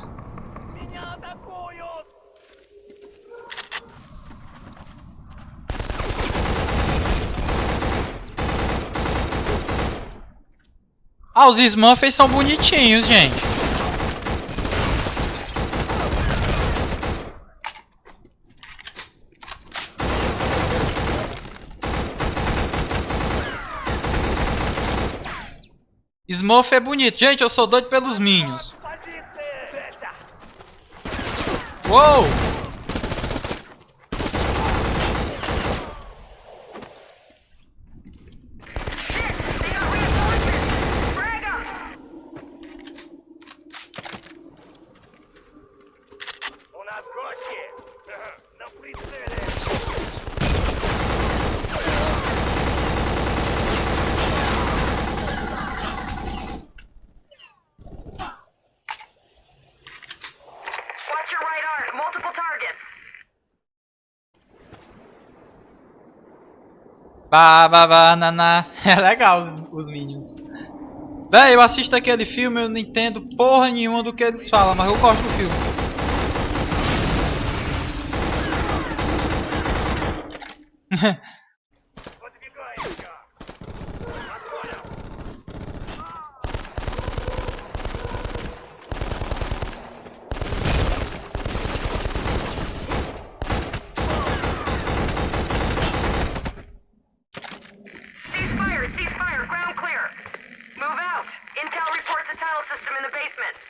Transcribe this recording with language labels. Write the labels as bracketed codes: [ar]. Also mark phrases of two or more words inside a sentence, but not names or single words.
[ru] Меня атакуют! [pt] Ah, os Smurfs são bonitinhos, gente. Smurf é bonito. Gente, eu sou doido pelos Minions. [ru] Позиции! Uou! У нас гости! На прицеле! [en] Watch your right arc. Multiple targets. [pt] Banana. É legal os Minions. Véi, eu assisto aquele filme, eu não entendo porra nenhuma do que eles falam, mas eu gosto do filme. [ru] Подвигаемся! Вас понял! [en] Ceasefire! Ceasefire! Ground clear! Move out! Intel reports a tunnel system in the basement.